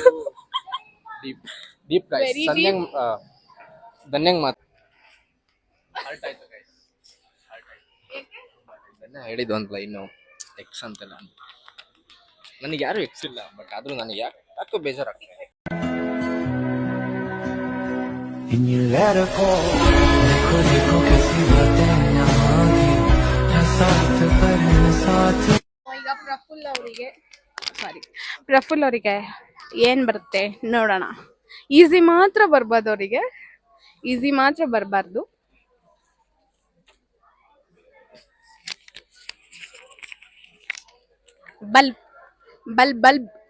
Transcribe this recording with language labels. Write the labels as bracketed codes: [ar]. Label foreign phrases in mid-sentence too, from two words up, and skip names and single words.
[en] deep guys. Very [kn] ಧನ್ಯಂಗ್ ಮಾತು ಹರ್ಟ್ ಆಯ್ತು ಗೈಸ್. ಧನ್ಯ ಹೇಳಿದ್ದು ಒಂದು ಲೈನು ಎಕ್ಸ್ ಅಂತೆಲ್ಲ. ನನಗೆ ಯಾರು ಎಕ್ಸ್ ಇಲ್ಲ, ಬಟ್ ಆದ್ರೂ ನನಗೆ ಯಾಕೋ ಬೇಜಾರಾಗ್ತದೆ. [en] And you let her go. [hi] देखो देखो कैसी बातें यहाँ की, है साथ पर है साथ. [kn] ಈಗ ಪ್ರಫುಲ್ ಅವರಿಗೆ ಏನ್ ಬರುತ್ತೆ ನೋಡೋಣ. ಈಸಿ ಮಾತ್ರ ಬರ್ಬೋದು ಅವರಿಗೆ, ಈಸಿ ಮಾತ್ರ ಬರಬಾರ್ದು. [en] bulb bulb bulb